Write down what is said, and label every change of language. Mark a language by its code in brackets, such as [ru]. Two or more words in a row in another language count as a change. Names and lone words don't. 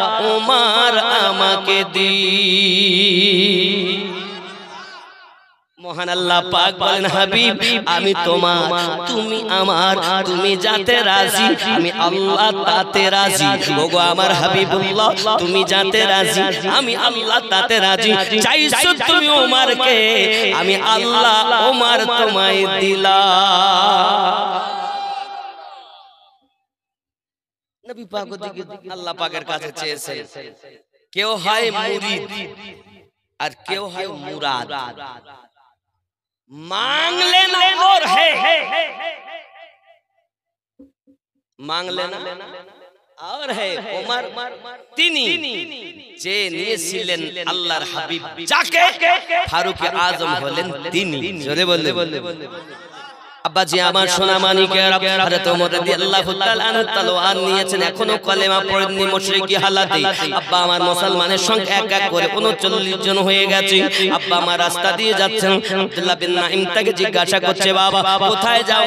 [bn] ওমর আমাকে দিন মহান আল্লাহ পাক বলেন হাবিব আমি তোমার তুমি আমার তুমি যাতে রাজি আমি আল্লাহ তাতে রাজি ওগো আমার হাবিবুল্লাহ তুমি যাতে রাজি আমি আল্লাহ তাতে রাজি চাইছো তুমি ওমরকে আমি আল্লাহ ওমর তোমায় দিলাম নবী পাক ওদিকে আল্লাহ পাকের কাছে চেয়েছেন কেউ হয় মুরিদ আর কেউ হয় মুরাদ [hi] मांगले ना और है मांगले ना और है [bn] उमर তিনি যে নিয়েছিলেন আল্লাহর হাবিব যাকে ফারুক আজম হলেন তিনি জোরে বললেন আব্বা জি আমার সোনা মানিকের হযরত ওমর [ar] رضي الله تعالى عنه [bn] তলোয়ার নিয়েছেন এখনো কলেমা পড়েননি মুশরিকি হালাতে আব্বা আমার মুসলমানের সংখ্যা এক এক করে 39 জন হয়ে গেছে আব্বা আমার রাস্তা দিয়ে যাচ্ছেন আব্দুল্লাহ বিন নাইম তাকে জিজ্ঞাসা করছে বাবা কোথায় যাও